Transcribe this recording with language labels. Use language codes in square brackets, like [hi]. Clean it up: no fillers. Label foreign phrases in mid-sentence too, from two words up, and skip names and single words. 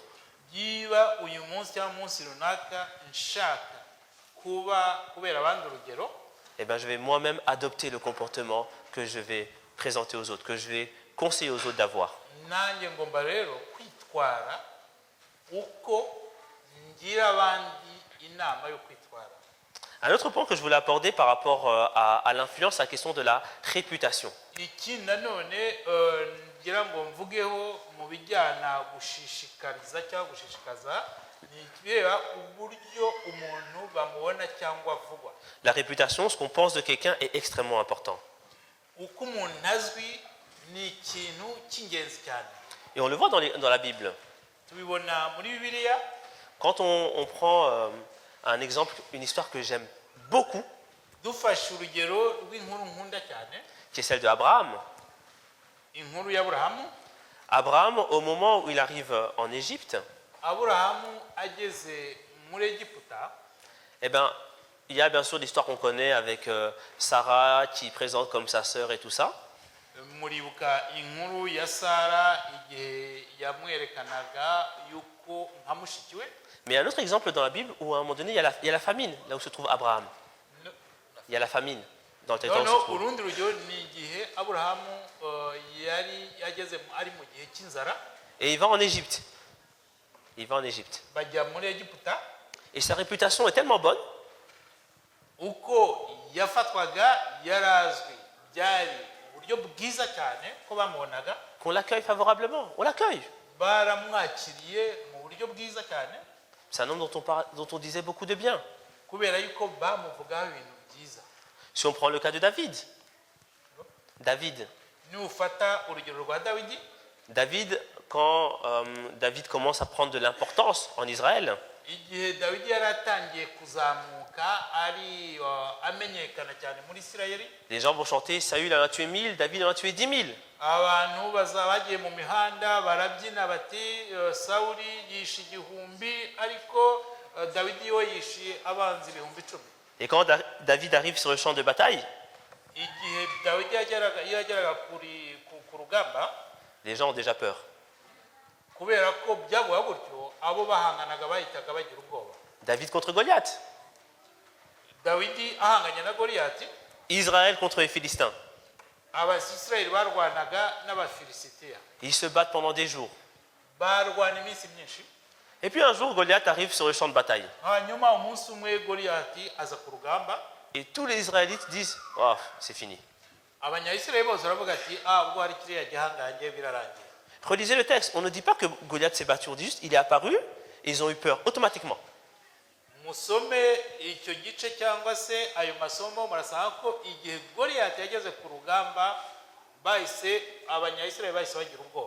[rw] Yiba uyu munsi cyangwa umunsi runaka nshaka kubera abandi urugero, [fr] eh ben, je vais moi-même adopter le comportement que je vais présenter aux autres, que je vais conseiller aux autres d'avoir. [rw] nanjye ngomba rero kwitwara uko ngira abandi inama yo kwitwara. [fr] Un autre point que je voulais aborder par rapport à l'influence, la question de la réputation. [rw] Iki nanone ngira ngo mvugeho mu bijyana gushishikariza cyangwa gushishikaza ni ikireba uburyo umuntu bamubona cyangwa avugwa. [fr] La réputation, ce qu'on pense de quelqu'un est extrêmement important. [rw] Uko umuntu azwi ni ikintu cy'ingenzi cyane. [fr] Et on le voit dans la Bible. [rw] Tubibona muri Bibiliya. [fr] Quand on prend un exemple, une histoire que j'aime beaucoup, [rw] Dufashe urugero rw'inkuru nkunda cyane, [fr] qui est celle d'Abraham. [rw] inkuru y'Aburahamu. [fr] Abraham, au moment où il arrive en Égypte, [rw] aburahamu ageze muri egiputa, [fr] eh ben, il y a bien sûr l'histoire qu'on connaît avec Sarah qui présente comme sa sœur et tout ça. [rw] muribuka inkuru ya sara igihe yamwerekanaga yuko nka mushiki we. [fr] Mais il y a un autre exemple dans la Bible où à un moment donné, il y a la famine, là où se trouve Abraham. No- Il y a la famine dans le territoire où [rw] noneho [fr] se trouve. [rw] urundi rugero ni igihe aburahamu yari yageze ari mu gihe cy'inzara, [fr] Et il va en Égypte. Il va en Égypte. [rw] bajya muri egiputa. [fr] Et sa réputation est tellement bonne [rw] Uko yafatwaga yarazwi, byari uburyo bwiza cyane ko bamubonaga, [fr] qu'on l'accueille favorablement. On l'accueille. [rw] baramwakiriye mu buryo bwiza cyane, [fr] C'est un homme dont on disait beaucoup de bien. [rw] kubera yuko bamuvugaho ibintu byiza. [fr] Si on prend le cas de David. David, [rw] Nufata urugero rwa Dawidi, [fr] quand David commence à prendre de l'importance en Israël, [rw] igihe Dawidi yari atangiye kuzamuka ari amenyekana cyane muri Isirayeli, [fr] les gens vont chanter Saül en a tué 1000, David en a tué 10 000. [rw] abantu bazaba bagiye mu mihanda barabyina bati Sawuli yishe 1000 ariko Dawidi we yishe abanzi 10,000. [fr] Et quand David arrive sur le champ de bataille, [rw] Igihe Dawidi yageraga ku rugamba, [fr] les gens ont déjà peur. [rw] kubera ko byavuga gutyo abo bahanganaga bahitaga bagira ubwoba. [fr] David contre Goliath, [rw] Dawidi ahanganye na Goliyati, [fr] Israël contre les Philistins. [rw] abasisirayeli barwanaga n'abafilisitiya, [fr] Ils se battent pendant des jours. [rw] barwana iminsi myinshi. [fr] Et puis un jour, Goliath arrive sur le champ de bataille. [rw] Hanyuma umunsi umwe Goliyati aza ku rugamba, [fr] Et tous les Israélites disent oh, c'est fini. [rw] abanyayisirayeli bose baravuga ati ubwo hari kiriya gihangange birarangiye. [fr] Relisez le texte. On ne dit pas que Goliath s'est battu. On dit juste il est apparu et ils ont eu peur automatiquement. [rw] Musome icyo gice cyangwa se ayo masomo murasanga ko igihe Goliyati yageze ku rugamba abanyayisirayeli bahise bagira ubwoba,